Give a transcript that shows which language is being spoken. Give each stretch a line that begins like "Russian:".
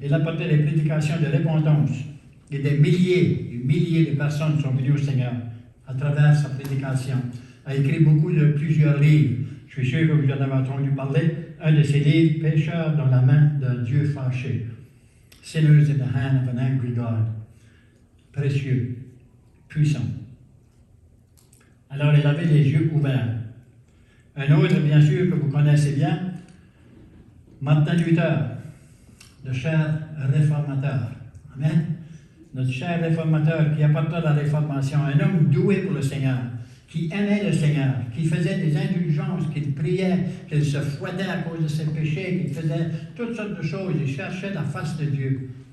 French: Il a apporté des prédications de repentance. Et des milliers et milliers de personnes sont venues au Seigneur à travers sa prédication. Il a écrit plusieurs livres. Je suis sûr que vous en avez entendu parler. Un de ces livres, Pécheurs dans la main d'un Dieu fâché.
English: Sinners in the hand of an angry God.
French: Précieux, puissant. Alors il avait les yeux ouverts. Un autre, bien sûr, que vous connaissez bien, Martin Luther, le cher réformateur. Amen. Notre cher réformateur qui apporta la réformation, un homme doué pour le Seigneur, qui aimait le Seigneur, qui faisait des indulgences, qu'il priait, qu'il se fouettait à cause de ses péchés, qu'il faisait toutes sortes de choses, il cherchait la face de Dieu.